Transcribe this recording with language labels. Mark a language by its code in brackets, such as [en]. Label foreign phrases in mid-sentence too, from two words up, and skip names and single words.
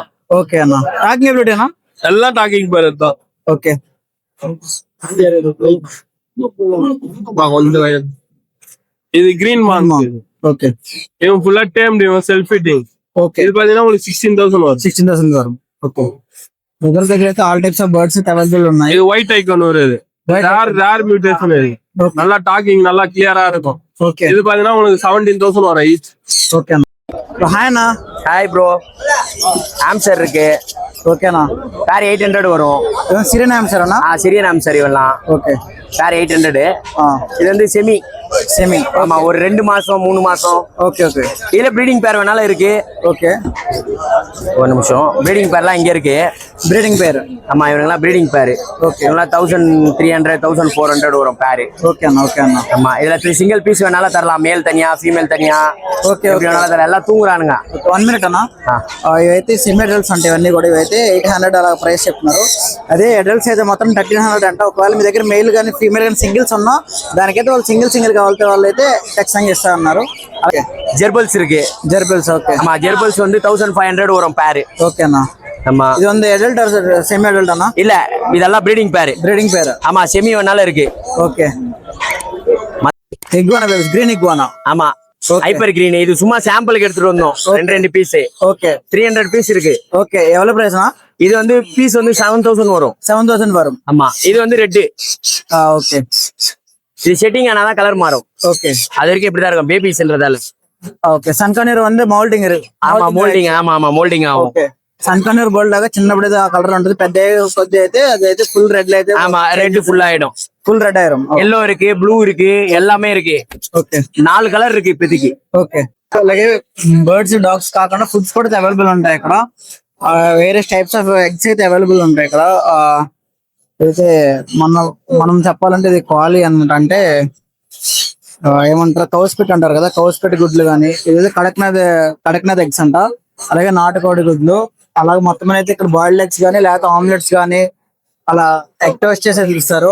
[ta] ஓகே அண்ணா. டாக்கிங் எப்படி அண்ணா? எல்லாம் [en] talking parrot [ta] தான். ஓகே இது [en] green mark. [ta] ஓகே இவன் ஃபுல்லா டேம்டு, இவன் [en] self fitting. [ta] ஓகே இது பாத்தீங்கன்னா உங்களுக்கு 16,000 வரும். 16,000 వரும். [te] ఓకే దగ్గర దగ్గర అయితే [en] all types of birds [te] అవైలబుల్ ఉన్నాయి. [ta] இது [en] white icon [ta] வருது. [en] rare mutation [ta] இது. நல்லா டாக்கிங் நல்லா கிளியரா இருக்கும். [te] ఓకే [ta] இது பாத்தீங்கன்னா உங்களுக்கு 17,000 வரும் ஈச். [te] ఓకే అన్న. హాయ్ అన్న. [en] hi bro. [ta] ஆம்சர் இருக்கு. [te] ఓకేనా? [ta] பேர் 800 வரும். [te] సిరియన్ ఆన్సర్ అన్న? [ta] சிரியன் ஆம்சர் இவெல்லாம். [te] ఓకే [ta] பேர் 800. இது வந்து செமி. ஆமா, ஒரு 2 மாசம் 3 மாசம். ஓகே ஓகே இதுல [en] breeding pair [ta] வேணாலும் இருக்கு. ஓகே ஒரு நிமிஷம். ப்ரீடிங் பேர்லாம் இங்க இருக்கு. [en] breeding pair? [ta] ஆமா, இவங்கெல்லாம் [en] breeding pair. [ta] ஓகே இவங்கெல்லாம் 1,300 1,400 வரும் பேரு. [te] ఓకే అన్న. ఓకే అన్న. [ta] ஆமா, இதுல [en] single piece [ta] வேணாலும் தரலாம். மேல் தனியா ஃபீமேல் தனியா. [te] ఓకే [ta] எப்படி வேணாலும் தரலாம். எல்லாம் தூங்குறானுங்க. [te] 1 మినిట్ అన్న. ఇవైతే [en] semi adults [te] అంటే ఇవన్నీ కూడా ఇవైతే 800 అలా ప్రైస్ చెప్తున్నారు. అదే అడల్ట్స్ అయితే మొత్తం 1,300 అంట. ఒకవేళ మీ దగ్గర మెయిల్ కానీ ఫీమేల్ కానీ సింగిల్స్ ఉన్నా దానికైతే వాళ్ళు సింగిల్ కావాలంటే వాళ్ళు అయితే ఖచ్చితంగా ఇస్తా అన్నారు. [ta] ஜெர்பல்ஸ் இருக்கு. [te] జెర్బిల్స్. ఓకే [ta] ஆமா, ஜெர்பல்ஸ் வந்து 1,500 வரும் பேரு. [te] ఓకే అన్న. [ta] ஆமா, [te] ఇది வந்து [en] adult semi adult [te] అన్న? [ta] இல்ல, இதெல்லாம் ப்ரீடிங் பேரு. [en] breeding pair? [ta] ஆமா, செமி வேணாலும் இருக்கு. [te] ఓకే [en] iguana babies, green iguana. [ta] ஆமா, [en] hyper green. [ta] இது சும்மா சாம்பிளுக்கு எடுத்துட்டு வந்தோம். 2 பீஸ். [te] ఓకే [ta] 300 பீஸ் இருக்கு. ఓకే எவ்வளவு பிரைஸ் அண்ணா? இது வந்து பீஸ் வந்து 7,000 வரும். 7,000 வரும். ஆமா, இது வந்து ரெட். ஓகே இது செட்டிங் ஆனாதான் கலர் மாறும். ஓகே அது வரைக்கும் இப்படிதான் இருக்கும் பேபி செல்றதால. [te] ఓకే సన్కనీర్ வந்து మౌల్టింగ్ [ta] ஆமா, மோல்டிங். ஆமா, மோல்டிங் ஆகும். [te] ఓకే సన్కనీర్ బోల్డ్ లాగా చిన్నప్పుడు ఆ కలర్ ఉంటుంది. పెద్ద కొద్ది అయితే అదైతే [en] full red [te] అయితే [ta] ஆமா, [en] red full [ta] ஆயிடும். [en] full red [te] ఆయిరం. [ta] எல்லோ இருக்கு, ப்ளூ இருக்கு, எல்லாமே இருக்கு. [te] ఓకే [ta] 4 కలర్ இருக்கு இப்போதைக்கு. [te] ఓకే అలాగే [en] birds dogs [te] కాకుండా ఫుడ్స్ కూడా అవైలబుల్ ఉంటాయి ఇక్కడ. వేరే [en] types of eggs [te] అయితే అవైలబుల్ ఉంటాయి ఇక్కడ. అయితే మనం చెప్పాలంటే ఇది క్వాలి అన్నమాట. అంటే ఏమంటారు కౌస్పెట్ అంటారు కదా, కౌస్పెట్ గుడ్లు కానీ, ఇది కడక్నాథ్ ఎగ్స్ అంట, అలాగే నాటుకోడి గుడ్లు, అలాగే మొత్తం అయితే ఇక్కడ [en] boiled eggs [te] కానీ లేకపోతే ఆమ్లెట్స్ కానీ అలా [en] egg toast [te] చేసేది ఇస్తారు.